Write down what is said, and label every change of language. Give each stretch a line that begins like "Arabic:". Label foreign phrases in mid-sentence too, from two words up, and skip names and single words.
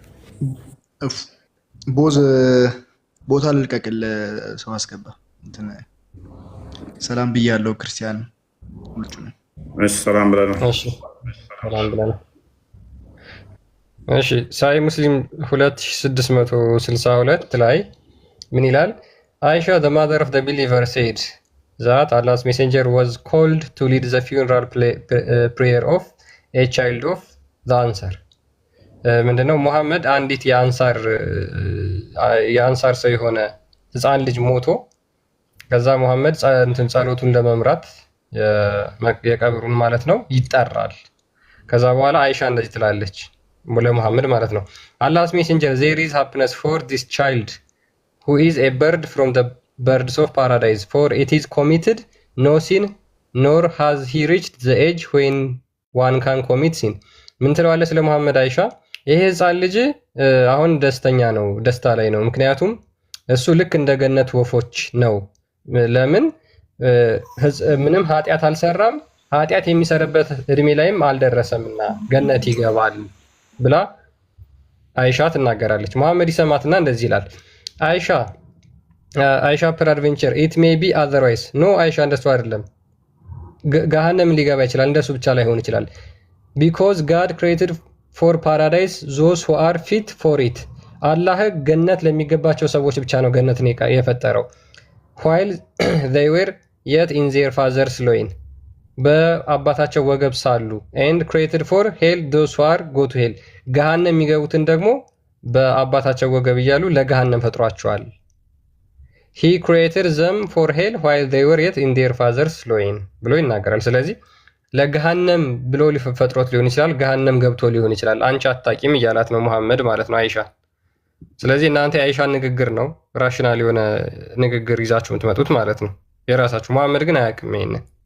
Amharic: ቦዝ ቦታ ልልቀቅል፣ ሰው አስገባ። ሰላም ብያለሁ ክርስቲያን ውጭ ነው። እሺ ሰላም ብለናል። እሺ ሰላም ብለናል። እሺ ሳይ ሙስሊም 2662 ላይ ምን ይላል?
English: አይሻ the mother of the believer said that Allah's messenger was called to lead the funeral prayer of a child of the Ansar.
Amharic: ምንድነው? ሙሐመድ አንዲት የአንሳር ሰው የሆነ ህፃን ልጅ ሞቶ ከዛ ሙሐመድ ጸሎቱን ለመምራት የቀብሩን ማለት ነው ይጠራል። ከዛ በኋላ አይሻ እንደዚህ ትላለች ለሙሐመድ ማለት ነው
English: Allah's messenger, there is happiness for this child who is a bird from the birds of paradise, for it is committed no sin nor has he reached the age when one can commit sin.
Amharic: ምን ትለዋለች ስለ ሙሐመድ አይሻ? ይሄ ህፃን ልጅ አሁን ደስተኛ ነው፣ ደስታ ላይ ነው። ምክንያቱም እሱ ልክ እንደ ገነት ወፎች ነው። ለምን? ምንም ኃጢአት አልሰራም፣ ኃጢአት የሚሰራበት እድሜ ላይም አልደረሰምና ገነት ይገባል ብላ አይሻ ትናገራለች። ሙሐመድ ይሰማትና እንደዚህ ይላል። አይሻ
English: peradventure it may be otherwise.
Amharic: ኖ አይሻ እንደሱ አይደለም፣ ገሃነም ሊገባ ይችላል፣ እንደሱ ብቻ ላይሆን ይችላል።
English: because God created for paradise those who are fit for it.
Amharic: አላህ ገነት ለሚገባቸው ሰዎች ብቻ ነው ገነትን የፈጠረው።
English: while they were yet in their father's loin,
Amharic: በአባታቸው ወገብ ሳሉ።
English: and created
Amharic: for hell those who are go to hell, ገሃነም የሚገቡትን ደግሞ በአባታቸው ወገብ እያሉ ለገሃነም ፈጥሯቸዋል።
English: he created them for hell while they were yet in their father's loin
Amharic: ብሎ ይናገራል። ስለዚህ ለገሃነም ብሎ ሊፈጥሮት ሊሆን ይችላል፣ ገሃነም ገብቶ ሊሆን ይችላል። አንቺ አታቂም እያላት ነው ሙሐመድ ማለት ነው አይሻ። ስለዚህ እናንተ የአይሻን ንግግር ነው ራሽናል የሆነ ንግግር ይዛችሁ የምትመጡት ማለት ነው የራሳችሁ። ሙሐመድ ግን አያውቅም ይሄንን።